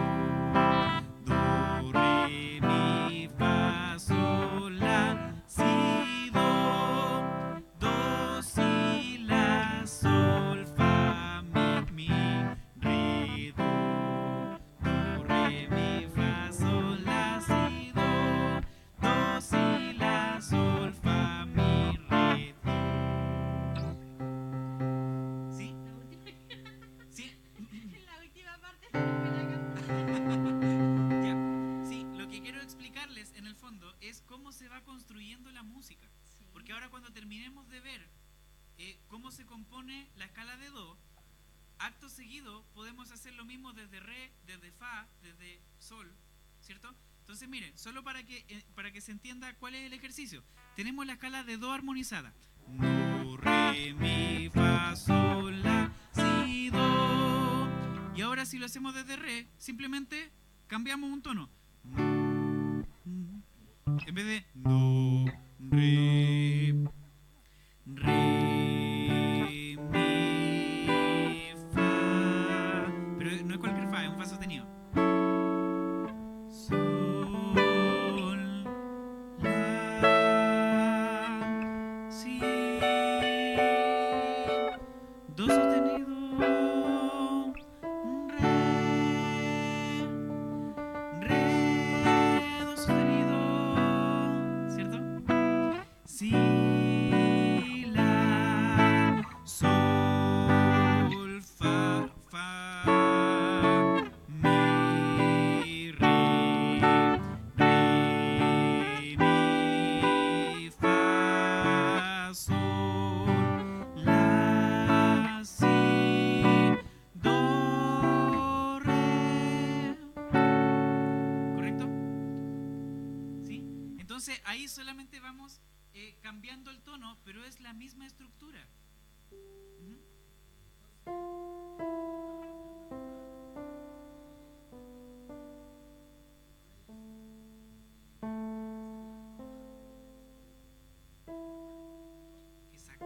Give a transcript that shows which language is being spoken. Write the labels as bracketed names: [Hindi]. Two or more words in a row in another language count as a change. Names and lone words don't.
[Spanish] do, re, mi, fa, sol, la, si, do, si, la, sol, fa, mi, re, do, re, mi, fa, sol, la, si, do, si, la, sol, fa, mi, re, do. ¿Sí? ¿Sí? La última parte no me la canté. Ya. Sí, lo que quiero explicarles en el fondo es cómo se va construyendo la música. Sí. Porque ahora cuando terminemos de ver cómo se compone la escala de do, acto seguido podemos hacer lo mismo desde re, desde fa, desde sol, ¿cierto? Entonces miren, solo para que se entienda cuál es el ejercicio. Tenemos la escala de do armonizada. Do, re, mi, fa, sol, la, si, do. Y ahora si lo hacemos desde re, simplemente cambiamos un tono. En vez de do, re, re, mi, fa. Pero no es cualquier fa, es un fa sostenido. Sol, la, si, do sostenido, re, do sostenido, ¿cierto? Si, la, sol, fa, mi, re, mi, fa, sol, la, si, do, re. ¿Correcto? ¿Sí? Entonces ahí solamente vamos cambiando el tono, pero es la misma estructura. Ujú. Exacto.